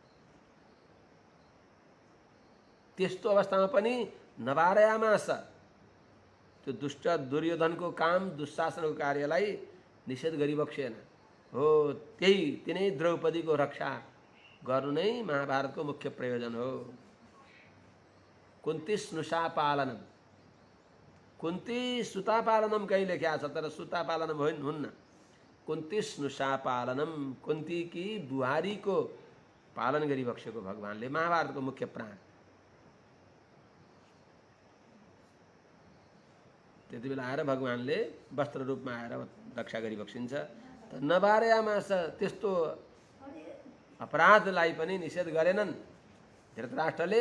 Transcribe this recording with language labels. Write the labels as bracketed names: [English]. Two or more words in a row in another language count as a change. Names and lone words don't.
[Nepali] त्यस्तो अवस्थामा पनि नबारयामास, त्यो दुष्ट दुर्योधनको काम दुशासनको कार्यलाई निषेध गरिबक्सेन। हो त्यही तिनै द्रौपदीको रक्षा गर्नु नै महाभारतको मुख्य प्रयोजन हो। [Sanskrit] कुन्ती स्नुषा पालनम, कुन्ती सुता पालनम [Nepali] कहीं लेख्या छ, तर [Sanskrit] सुता पालनम [Nepali] हुन्न। [Sanskrit] कुन्ती स्नुषा पालनम, [Nepali] कुन्ती की बुहारी को पालन गरिबक्सेको भगवानले, महाभारतको मुख्य प्राण। त्यति बेला आएर भगवानले वस्त्र रूपमा आएर रक्षा गरिबक्सिन्छ। त नबारयामास, त्यस्तो अपराधलाई पनि निषेध गरेनन् धृतराष्ट्रले।